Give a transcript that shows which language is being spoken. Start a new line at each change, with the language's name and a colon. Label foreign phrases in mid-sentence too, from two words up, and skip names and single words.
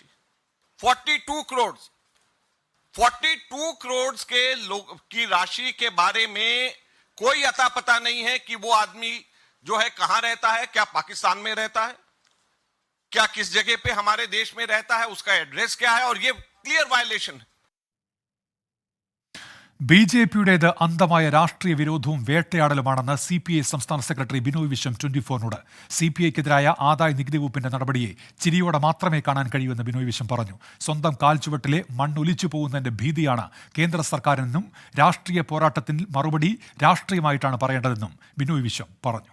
Hindi: 42 करोड़ के लोग की राशि के बारे में कोई अता पता नहीं है कि वो आदमी जो है कहां रहता है, क्या पाकिस्तान में रहता है, क्या किस जगह पे हमारे देश में रहता है, उसका एड्रेस क्या है, और ये
English: clear violation
Hindi: है।
Malayalam: BJP-യുടേത് അന്ധമായ രാഷ്ട്രീയ വിരോധവും വേട്ടയാടലുമാണെന്ന് CPI സംസ്ഥാന സെക്രട്ടറി ബിനോയ് വിശ്വം 24-നോട്. CPI-ക്കെതിരായ ആദായ നികുതി വകുപ്പിന്റെ നടപടിയെ ചിരിയോടെ മാത്രമേ കാണാൻ കഴിയൂവെന്ന് ബിനോയ് വിശ്വം പറഞ്ഞു. സ്വന്തം കാൽച്ചുവട്ടിലെ മണ്ണൊലിച്ചു പോകുന്നതിന്റെ ഭീതിയാണ് കേന്ദ്ര സർക്കാരിനെന്നും രാഷ്ട്രീയ പോരാട്ടത്തിൽ മറുപടി രാഷ്ട്രീയമായിട്ടാണ് പറയേണ്ടതെന്നും ബിനോയ് വിശ്വം പറഞ്ഞു.